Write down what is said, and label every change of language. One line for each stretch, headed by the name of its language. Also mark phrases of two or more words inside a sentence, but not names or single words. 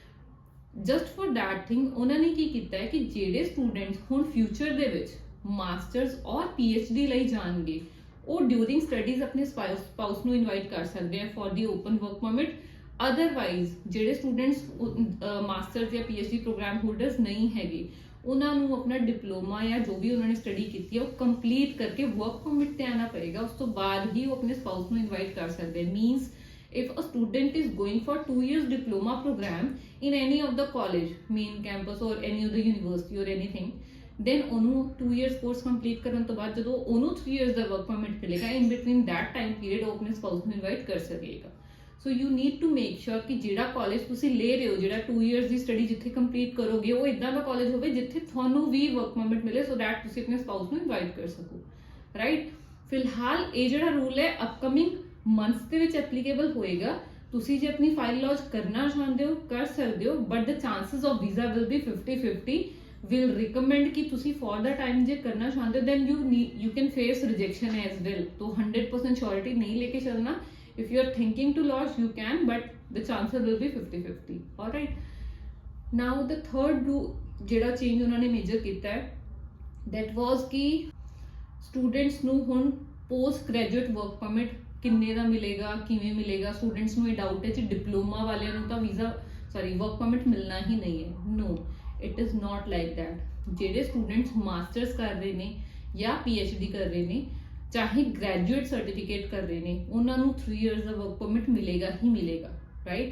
English: just for that thing
Punjabi: ਉਹਨਾਂ ਨੇ ਕੀ ਕੀਤਾ ਹੈ ਕਿ ਜਿਹੜੇ ਸਟੂਡੈਂਟਸ ਹੁਣ ਫਿਊਚਰ ਦੇ ਵਿੱਚ ਮਾਸਟਰਸ ਔਰ PhD ਲਈ ਜਾਣਗੇ, ਉਹ
English: during studies
Punjabi: ਆਪਣੇ ਸਪਾਊਸ ਨੂੰ ਇਨਵਾਈਟ ਕਰ ਸਕਦੇ ਆ
English: for the open work permit.
Punjabi: ਅਦਰਵਾਈਜ਼ ਜਿਹੜੇ ਸਟੂਡੈਂਟਸ ਮਾਸਟਰਸ ਜਾਂ PhD
English: program holders
Punjabi: ਨਹੀਂ ਹੈਗੇ, ਉਹਨਾਂ ਨੂੰ ਆਪਣਾ ਡਿਪਲੋਮਾ ਜਾਂ ਜੋ ਵੀ ਉਹਨਾਂ ਨੇ ਸਟੱਡੀ ਕੀਤੀ ਹੈ ਉਹ ਕੰਪਲੀਟ ਕਰਕੇ
English: work permit
Punjabi: ਤੇ ਆਣਾ ਪਏਗਾ। ਉਸ ਤੋਂ ਬਾਅਦ ਹੀ ਉਹ ਆਪਣੇ ਸਪਾਊਸ ਨੂੰ ਇਨਵਾਈਟ ਕਰ ਸਕਦੇ।
English: ਮੀਨਸ if a student is going for 2 years diploma program in any of the college, main campus or any of the university or anything, then ਉਹਨੂੰ 2 years course complete
Punjabi: ਕਰਨ ਤੋਂ ਬਾਅਦ ਜਦੋਂ ਉਹਨੂੰ
English: 3 years ਦਾ work permit ਮਿਲੇਗਾ, in between that time period
Punjabi: ਉਹ ਆਪਣੇ
English: spouse ਨੂੰ invite
Punjabi: ਕਰ ਸਕੇਗਾ।
English: So you need to make sure
Punjabi: ਕਿ ਜਿਹੜਾ college ਤੁਸੀਂ ਲੈ ਰਹੇ ਹੋ, ਜਿਹੜਾ 2 years ਦੀ study ਜਿੱਥੇ complete ਕਰੋਗੇ, ਉਹ ਇਦਾਂ ਦਾ college ਹੋਵੇ ਜਿੱਥੇ ਤੁਹਾਨੂੰ ਵੀ
English: work permit
Punjabi: ਮਿਲੇ,
English: so that
Punjabi: ਤੁਸੀਂ ਆਪਣੇ spouse ਨੂੰ invite ਕਰ ਸਕੋ, right? ਫਿਲਹਾਲ ਇਹ ਜਿਹੜਾ ਰੂਲ ਹੈ
English: upcoming months
Punjabi: ਦੇ ਵਿੱਚ ਐਪਲੀਕੇਬਲ ਹੋਏਗਾ। ਤੁਸੀਂ ਜੇ ਆਪਣੀ ਫਾਈਲ ਲੌਂਚ ਕਰਨਾ ਚਾਹੁੰਦੇ ਹੋ ਕਰ ਸਕਦੇ ਹੋ,
English: but the chances of visa will be 50-50. will recommend
Punjabi: ਕਿ ਤੁਸੀਂ
English: for the time
Punjabi: ਜੇ ਕਰਨਾ ਚਾਹੁੰਦੇ ਹੋ
English: then you can face rejection as well।
Hindi: तो 100% श्योरिटी नहीं लेके चलना।
English: if you are thinking to launch you can, but the chances will be 50-50। all right, now the third
Punjabi: ਜਿਹੜਾ ਚੇਂਜ ਉਹਨਾਂ ਨੇ ਮੇਜਰ ਕੀਤਾ ਹੈ
English: that was
Punjabi: ਕਿ ਸਟੂਡੈਂਟਸ ਨੂੰ ਹੁਣ
English: post graduate work permit
Punjabi: ਕਿੰਨੇ ਦਾ ਮਿਲੇਗਾ, ਕਿਵੇਂ ਮਿਲੇਗਾ। ਸਟੂਡੈਂਟਸ ਨੂੰ ਇਹ ਡਾਊਟ ਹੈ ਕਿ ਡਿਪਲੋਮਾ ਵਾਲਿਆਂ ਨੂੰ ਤਾਂ
English: work permit
Punjabi: ਮਿਲਣਾ ਹੀ ਨਹੀਂ ਹੈ।
English: No, it is not like that.
Punjabi: ਜਿਹੜੇ ਸਟੂਡੈਂਟਸ ਮਾਸਟਰਸ ਕਰ ਰਹੇ ਨੇ ਜਾਂ PhD ਕਰ ਰਹੇ ਨੇ, ਚਾਹੇ
English: graduate certificate
Punjabi: ਕਰ ਰਹੇ ਨੇ, ਉਹਨਾਂ ਨੂੰ 3 ਇਅਰਸ ਦਾ
English: work permit
Punjabi: ਮਿਲੇਗਾ ਹੀ ਮਿਲੇਗਾ, ਰਾਈਟ।